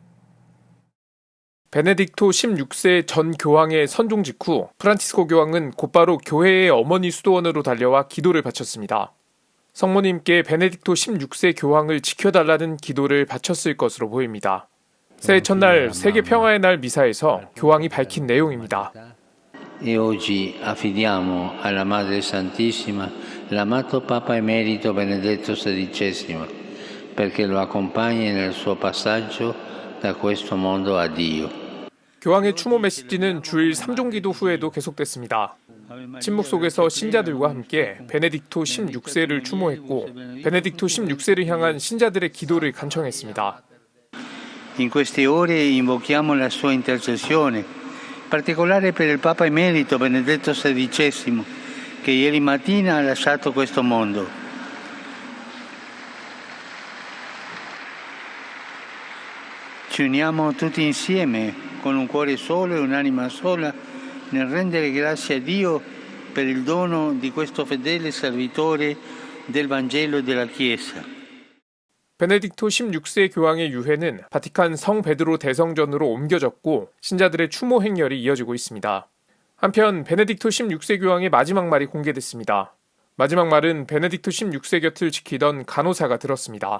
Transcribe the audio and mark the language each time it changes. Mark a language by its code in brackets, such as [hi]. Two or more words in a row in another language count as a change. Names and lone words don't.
[ko] 베네딕토 16세 전 교황의 선종 직후 프란치스코 교황은 곧바로 교회의 어머니 수도원으로 달려와 기도를 바쳤습니다. 성모님께 베네딕토 16세 교황을 지켜달라는 기도를 바쳤을 것으로 보입니다. 새해 첫날 세계 평화의 날 미사에서 교황이 밝힌 내용입니다. [it] E oggi affidiamo alla Madre Santissima l'amato Papa Emerito Benedetto XVI perché lo accompagni nel suo passaggio da questo mondo a Dio. [ko] 교황의 추모 메시지는 주일 3종기도 후에도 계속됐습니다. 침묵 속에서 신자들과 함께 베네딕토 16세를 추모했고 베네딕토 16세를 향한 신자들의 기도를 간청했습니다. [it] In queste ore invochiamo la sua intercessione, in particolare per il Papa Emerito Benedetto XVI, che ieri mattina ha lasciato questo mondo. Ci uniamo tutti insieme, con un cuore solo e un'anima sola, nel rendere grazie a Dio per il dono di questo fedele servitore del Vangelo e della Chiesa. [ko] 베네딕토 16세 교황의 유해는 바티칸 성 베드로 대성전으로 옮겨졌고 신자들의 추모 행렬이 이어지고 있습니다. 한편 베네딕토 16세 교황의 마지막 말이 공개됐습니다. 마지막 말은 베네딕토 16세 곁을 지키던 간호사가 들었습니다.